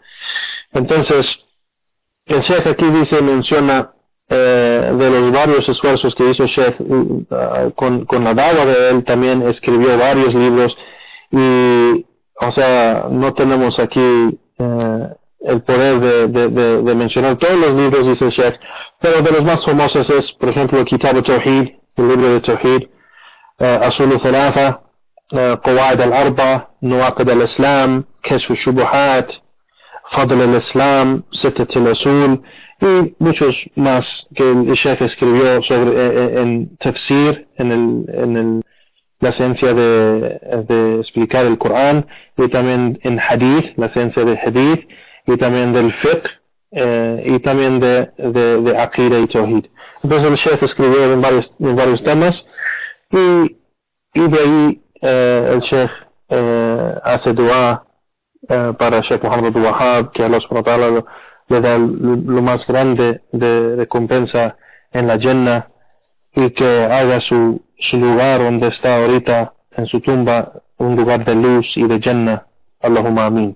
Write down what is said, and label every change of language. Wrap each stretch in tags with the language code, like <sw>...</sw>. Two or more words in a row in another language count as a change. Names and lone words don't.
<es>Entonces, el Sheikh aquí menciona de los varios esfuerzos que hizo Sheikh con la dawa de él. También escribió varios libros, y o sea, no tenemos aquí el poder de mencionar todos los libros, dice el Sheikh, pero de los más famosos es, por ejemplo, Kitab al-Tawhid, el libro de Tawhid, Asul al-Thalatha, Qawaid al-Arba, Nuwaqid al-Islam, Kashf al-Shubuhat, Fadl al-Islam, Sittat al-Usul, y muchos más que el Sheikh escribió sobre en tafsir, la ciencia de explicar el Corán, y también en hadith, la ciencia de hadith, y también del fiqh, y también de aqida y tawhid. Entonces el Sheikh escribió en varios temas, y de ahí el Sheikh hace dua para Sheikh Muhammad Wahab, que</es> <ar>الله سبحانه وتعالى</ar> <es>le da lo más grande de recompensa en la Jannah, y que haga su lugar donde está ahorita en su tumba un lugar de luz y de Jannah.</es> <ar>اللهم آمين.</ar>